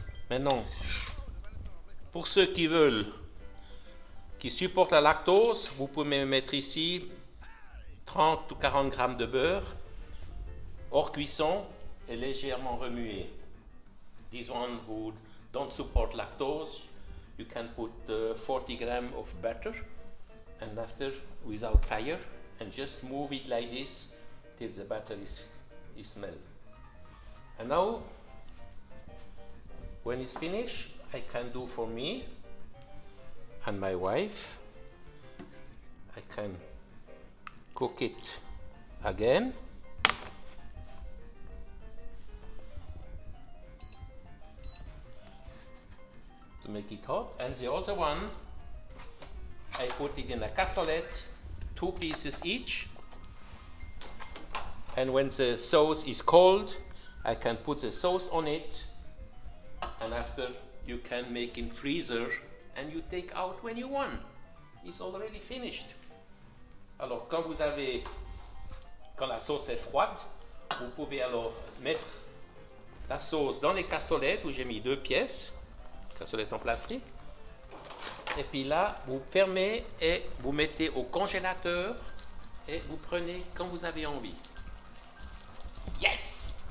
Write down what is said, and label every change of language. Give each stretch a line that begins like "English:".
French: Maintenant, pour ceux qui veulent, qui supportent la lactose, vous pouvez mettre ici 30 ou 40 grammes de beurre hors cuisson et légèrement remué.
English: These one who don't support lactose, you can put 40 grams of butter and after without fire and just move it like this till the butter is melted. And now, when it's finished, I can do for me and my wife. I can cook it again. To make it hot, and the other one I put it in a cassolette, 2 pieces each, and when the sauce is cold I can put the sauce on it, and after you can make in freezer and you take out when you want. It's already finished.
French: Alors quand la sauce est froide, vous pouvez alors mettre la sauce dans les cassolettes où j'ai mis 2 pièces. Cassolette en plastique. Et puis là, vous fermez et vous mettez au congélateur et vous prenez quand vous avez envie. Yes!